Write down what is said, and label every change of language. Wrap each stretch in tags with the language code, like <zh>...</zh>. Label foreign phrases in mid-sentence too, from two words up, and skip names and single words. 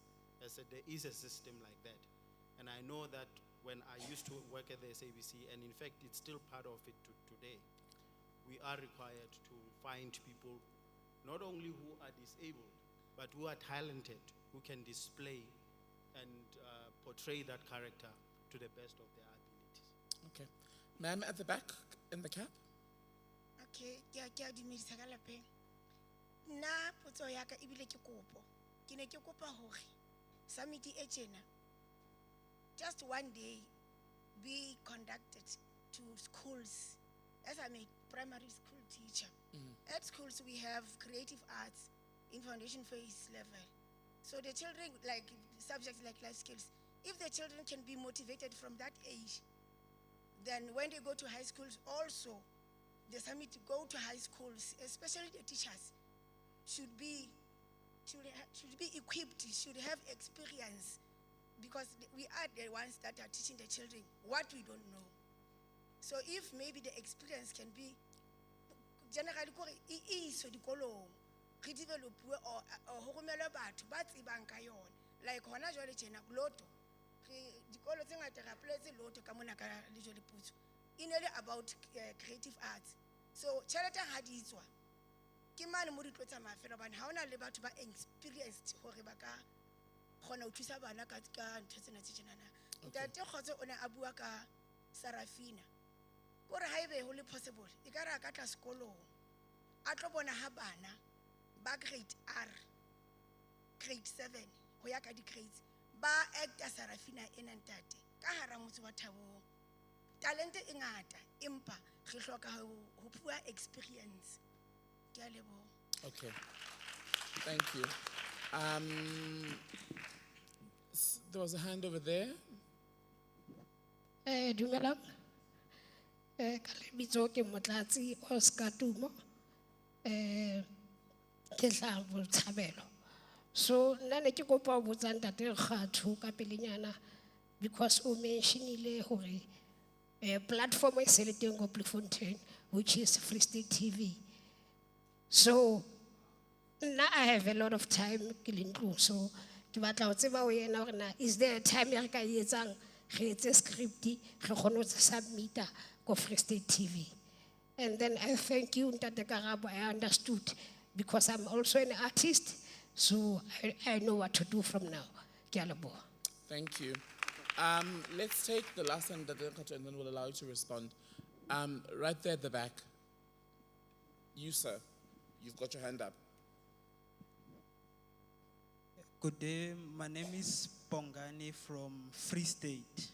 <en>I said there is a system like that. And I know that when I used to work at the SABC, and in fact it's still part of it today, we are required to find people not only who are disabled, but who are talented, who can display and portray that character to the best of their abilities. Okay. Ma'am at the back in the cap.</en> <st>Okay, ke a dumedisa ka lapeng. Nna potso ya ka ebile ke kopo. Ke ne ke kopa hore summit e tjena</st> <en>just one day be conducted to schools, as I'm a primary school teacher. At schools we have creative arts in foundation phase level. So the children, like subjects like life skills, If the children can be motivated from that age, then when they go to high schools also, the summit go to high schools, especially the teachers, should be equipped, should have experience, because we are the ones that are teaching the children what we don't know. So if maybe the experience can be generally</en> <st>kore e iswe dikolong, re developuwe or ho romelwe batho ba tsebang ka yona, like hona jwale tjena Loto, dikolo tse ngata re apply-etse Loto ka mona ka le jwale Putso, e ne le</st> <en>about creative arts.</en> <st>So tjhelete ha di tswa ke mane mo di tlo tsamaya fela hobane ha hona le batho ba experienced hore ba ka kgona ho thusa bana ka ntho tsena tse tjenana. Ntate Kgotso o ne a bua ka Sarafina, kore ha ebe ho le possible e ka re a ka tla sekolong a tlo bona ha bana ba grade R, grade 7 ho ya ka di-grades ba acta Sarafina ena ntate ka hara motse wa Thabong. Talente e ngata empa re hloka ho bua experience. Ke a leboha.</st> <en>Okay, thank you. There was a hand over there.</en> <st>Dumelang. Ka lebitso ke Motlatsi Oscar Tumo. Ke hlaha Botshabelo. So nna ne ke kopa ho botsa ntate Kgatho ka pelenyana, because o mentionile hore platform e se le teng ko Bloemfontein,</st> <en>which is Free State TV. So now I have a lot of time</en> <st>ke le ntlong, so ke batla ho tseba ho yena hore na</st> <en>is there a time</en> <st>e re ka e etsang re etse script re kgone ho submit ko Free State TV.</st> <en>And then I thank you Ntate Karabo, I understood, because I'm also an artist, so I know what to do from now.</en> <st>Ke a leboha.</st> <en>Thank you. Let's take the last one, and then we'll allow you to respond. Right there at the back. You, sir, you've got your hand up. Good day, my name is Bongani from Free State.</en>